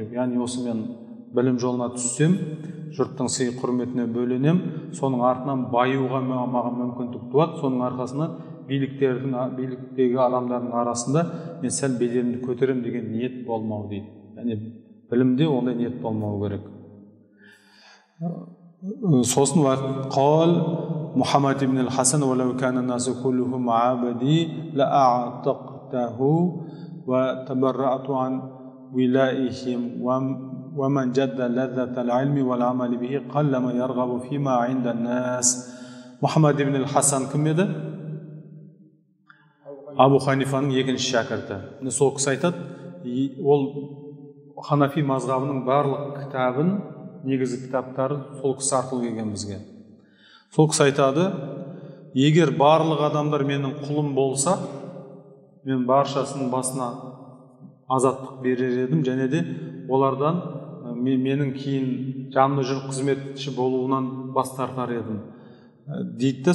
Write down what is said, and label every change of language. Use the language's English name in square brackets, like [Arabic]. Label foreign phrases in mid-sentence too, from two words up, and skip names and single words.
[Kazakh] Яғни осы мен білім жолына түссем, жұрттың сый құрметіне бөленем, соның артынан баюға маған мүмкіндік туады, соның арқасында биліктегі адамдардың арасында мен сәл беделімді көтерем деген ниет болмау дейді. Яғни білімде ондай ниет болмау керек. [Arabic] Сосын қал Мұхаммад ибн al-Хасан وَلَوْ كَانَ النَّاسُ كُلُّهُمْ عَبْدِي لَأَعْتَقْتَهُ وَتَبَرَّأْتُ عَنْ وِلَائِهِمْ وَمَنْ جَدَّ لَذَّةَ الْعِلْمِ وَالْعَمَلِ بِهِ قَلَّمَا يَرْغَبُ فِيمَا عِنْدَ النَّاسِ. [Kazakh] Мұхаммад ибн al-Хасан кім еді? Абу Ханифаның екінші шәкірті. Сол кісі айтады, ол Ханафи мазғабының барлық кітабын, негізгі кітаптары сол кісі арқылы келген бізге. Сол кісі айтады, егер барлық адамдар менің құлым болса, мен баршасының басына азаттық берер едім, және де олардан менің кейін жанды жүріп қызметші болуынан бас тартар едім дейді.